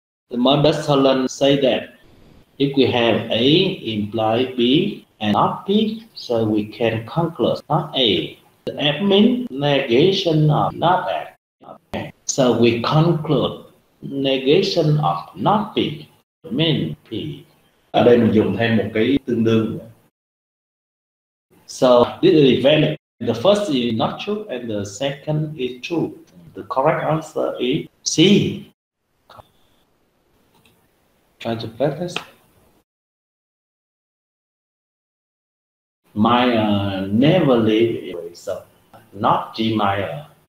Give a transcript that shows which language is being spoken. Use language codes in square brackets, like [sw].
[en] The modus tollens say that if we have A imply B and not B, so we can conclude not A. The F means negation of not F. Okay. So we conclude negation of not P mean P. [vi] Ở đây mình dùng thêm một cái tương đương. [en] So this is valid. The first is not true and the second is true. The correct answer is C. Try to practice. Meyer never leave it, so not G Meyer.